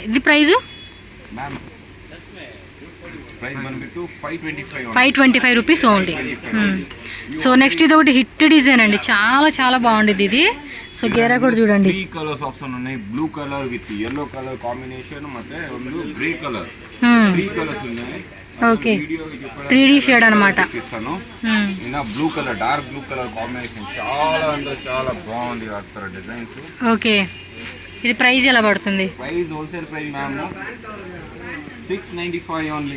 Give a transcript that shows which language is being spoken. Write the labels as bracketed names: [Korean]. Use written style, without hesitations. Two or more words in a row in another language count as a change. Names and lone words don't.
[Telugu] ఇది ప్రైజు [Kannada] ప్రైస్ ಬಂದ್ಬಿಟ್ಟು [English] 525 rupees only. [Telugu] సో నెక్స్ట్ ఇది ఒకటి [English] hit design [Telugu] అండి, చాలా చాలా బాగుండేది ఇది. సో గేరా కూడా చూడండి, [English] 3 colours option [Telugu] ఉన్నాయి. [English] blue colour with yellow colour combination [Kannada] ಮತ್ತೆ ಒಂದು ಗ್ರೇ ಕಲರ್, [English] 3 colours [Telugu] ఉన్నాయి. ఓకే [English] 3D shade [Telugu] అన్నమాట. ఇలా [English] blue colour, dark blue colour combination [Telugu] చాలా అంటే చాలా బాగుంది ఆ తర డిజైన్స్. ఓకే ఇది ప్రైస్ ఎలా పడుతుంది? [English] price wholesale price ma'am 695 only.